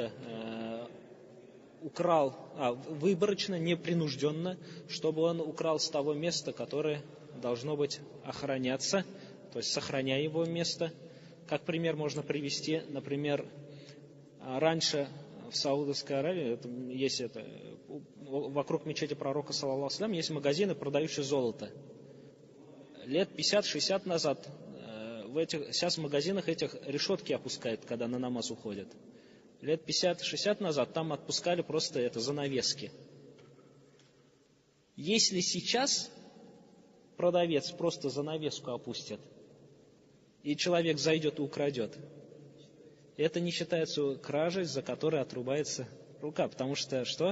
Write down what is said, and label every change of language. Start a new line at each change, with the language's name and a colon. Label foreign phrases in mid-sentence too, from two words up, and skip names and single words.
Russian: украл, выборочно, непринужденно, чтобы он украл с того места, которое должно быть охраняться, то есть сохраняя его место. Как пример можно привести, например, раньше в Саудовской Аравии вокруг мечети пророка,
Arabic: صلى الله عليه وسلم,
Russian: есть магазины, продающие золото. Лет 50-60 назад сейчас в магазинах этих решетки опускают, когда на намаз уходят. Лет 50-60 назад там отпускали просто занавески. Если сейчас продавец просто занавеску опустит, и человек зайдет и украдет, это не считается кражей, за которой отрубается рука, потому что что?